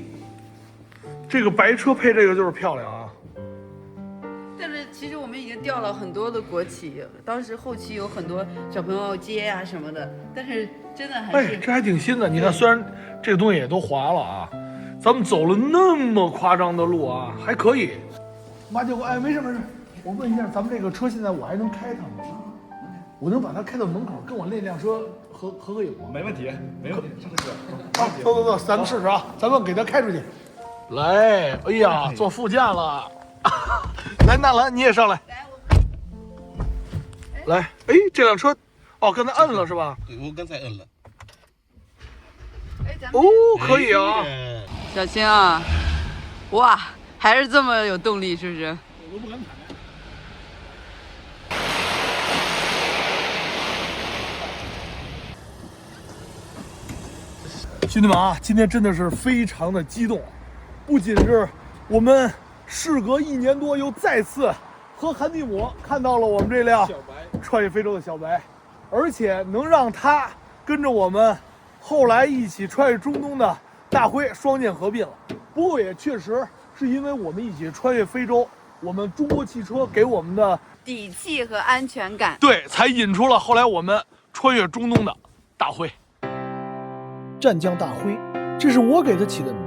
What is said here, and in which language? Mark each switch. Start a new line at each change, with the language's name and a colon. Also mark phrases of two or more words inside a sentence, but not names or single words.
Chinese: 这个白车配这个就是漂亮啊！但是其实我们已经掉了很多的国旗，当时后期有很多小朋友接呀什么的，但是真的还是…… 哎，这还挺新的。你看，虽然这个東西也都划了啊，咱們走了那麼誇張的路啊，還可以。馬姐，哎，沒事沒事，我問一下，咱們這個車現在我還能開它嗎？我能把它開到門口，跟我那輛車合個影嗎？沒問題，沒問題，試試。啊，走，咱們試試啊，咱們給它開出去。來，哎呀，坐副駕了。來，納蘭，你也上來。來，哎，這輛車，哦，剛才摁了是吧？對，我剛才摁了。哦，可以啊。小青啊，哇，還是這麼有動力，是不是？我都不敢踩。兄弟們啊，今天真的是非常的激動。不僅是我們事隔1年多又再次和韓蒂姆看到了我們這輛穿越非洲的小白，而且能讓他跟着我們後來一起穿越中東的大輝雙劍合併了。不過也確實是因為我們一起穿越非洲，我們中國汽車給我們的底氣和安全感，對，才引出了後來我們穿越中東的大輝。戰將大輝，這是我給他起的名字。